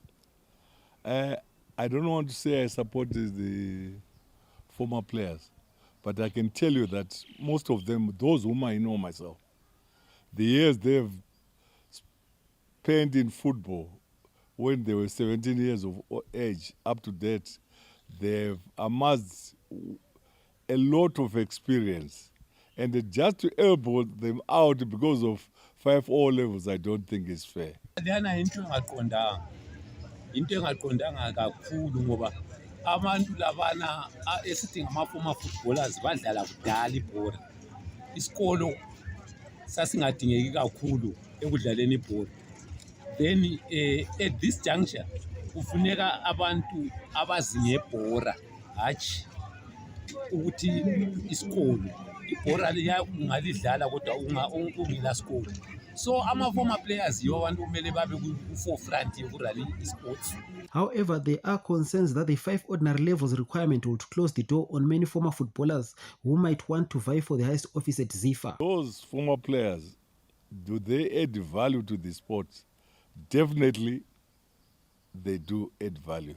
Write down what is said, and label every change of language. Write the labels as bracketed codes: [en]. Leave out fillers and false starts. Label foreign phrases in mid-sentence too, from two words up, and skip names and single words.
[en] I don't want to say I support the former players, but I can tell you that most of them, those whom I know myself, the years they've spent in football when they were 17 years of age up to date, they've amassed a lot of experience. And just to elbow them out because of 5 O-levels, I don't think is fair. [nd] Into engaqondanga kakhulu ngoba abantu labana esithi ngama- [en] former footballers [nd] badlala kudala ibhola. Isikolo sasingadingeki kakhulu ekudlaleni ibhola. [en] Then at this juncture [nd] kufuneka abantu abazi ngebhola hatshi ukuthi isikolo ibhola ungalidlala kodwa ungela sikolo. So ama- [en] former players [nd] yiwo abantu kumele babe ku-forefront yokurally esports. [en] However, there are concerns that the 5 ordinary levels requirement would close the door on many former footballers who might want to vie for the highest office at ZIFA. Those former players, do they add value to the sport? Definitely, they do add value.